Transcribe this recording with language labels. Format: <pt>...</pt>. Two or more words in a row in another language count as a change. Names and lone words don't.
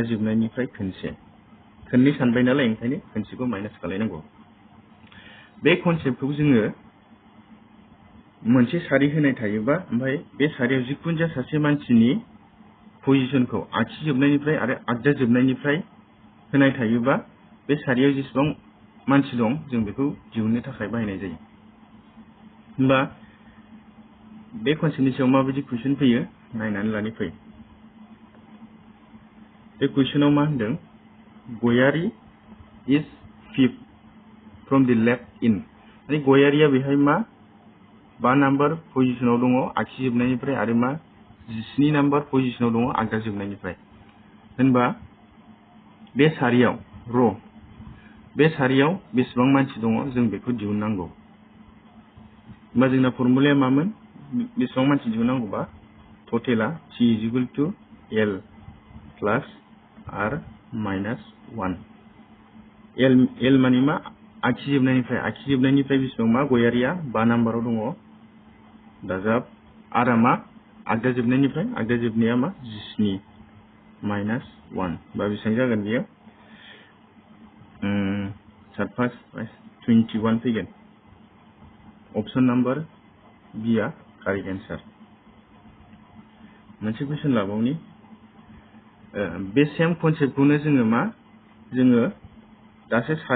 <brx>जोबनायनिफ्राय खननै सानबाय नालाय ओंखायनो खनसेखौ माइनास खालायनांगौ बे कनसेप्टखौ जोङो मोनसे सारि होनाय थायोबा ओमफ्राय बे सारियाव जिखुनु जाया सासे मानसिनि पजिशनखौ आगसि जोबनायनिफ्राय आरो आगदा जोबनायनिफ्राय होनाय थायोबा बे सारियाव जेसेबां मानसि दं जों बेखौ दिहुननो थाखाय बाहायनाय जायो होनबा बे कनसेप्टनि सायाव माबायदि कुइसन फैयो नायनानै लानि फै बे कुइसनाव मा होनदों गयारि</brx> <en>is fifth from the left in</en> <brx>माने गयारिया बेहाय मा 5 नाम्बार पजिशनाव दङ आगसि जोबनायनिफ्राय आरो मा 17 नाम्बार पजिशनाव दङ आगदा जोबनायनिफ्राय होनबा बे सारियाव बेसेबां मानसि दङ जों बेखौ दिहुननांगौ होनबा जोंना फर्मुलाया मामोन बेसेबां मानसि दिहुननांगौबा टटेला</brx> <en>T is equal to L plus R minus 1</en> <brx>L माने मा आगसि जोबनायनिफ्राय बेसेबां मा गयारिया 5 नाम्बाराव दङ दाजाब R आ मा आगदा जोबनाया मा 17 माइनास 1 बा बेसेबां जागोन बेयो 7 5 21 फैगोन</brx> <en>option number</en> <brx>B आ</brx> <en>correct answer</en> <brx>मोनसे कुइसन लाबावनि बे</brx> <en>same concept</en> <brx>जोङो दासो</brx>